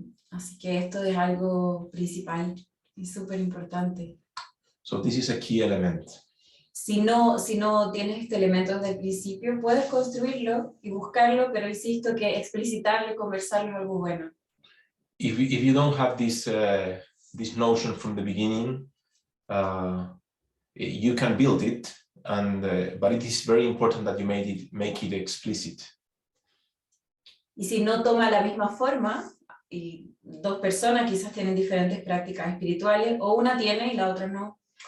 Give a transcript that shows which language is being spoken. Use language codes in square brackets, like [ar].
[es] Así que esto es algo principal y súper importante. [en] So this is a key element. [es] Si no tienes este elemento desde el principio, puedes construirlo y buscarlo, pero insisto que explicitarlo y conversarlo es algo bueno. [en] If you don't have this notion from the beginning, you can build it, but it is very important that you make it explicit. [es] Y si no toma la misma forma, y dos personas quizás tienen diferentes prácticas espirituales, o una tiene y la otra no.